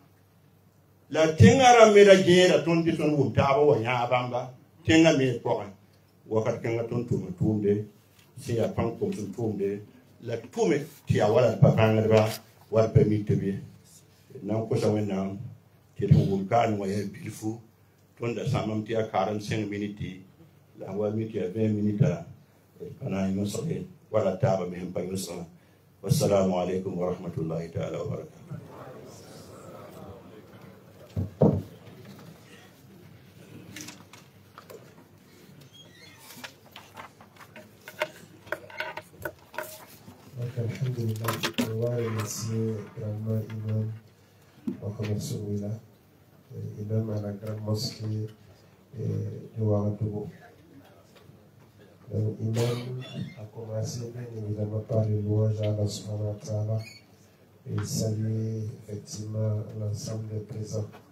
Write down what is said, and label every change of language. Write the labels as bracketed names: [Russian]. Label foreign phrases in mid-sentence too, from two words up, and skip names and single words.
[Mossi] la tẽngã rãmb me ra gẽeda tõnd tɩ tõnd wʋm taaba wa yãa bãmba tẽngã me pʋgẽ wakat kãngã tõnd tʋʋma tʋʋmde sẽn yaa pãng kom sẽn tʋʋmde la tʋme tɩ yaa wala d pa bãngdba wa d pa mik tɩ be na n kosa wẽnnaam tɩ d sẽn wʋm kaanẽ wã yaa bilfu tõnda sãmam tɩ yaa karem 5 miniti la wa mi tɩ yaa 20 minita pa na n yõsge wala taaba me sẽn pa yõsgã [Arabic] والسلام عليكم ورحمة الله تعالى وبركاته. [French] Alhamdulillah, on va remercier grandement Imam Mohamed Souila, Imam à la grande mosquée de Ouagadougou. Imam a commencé bien évidemment par les louanges à Allah [Arabic] سبحانه وتعالى [French] et saluer effectivement l'ensemble des présents.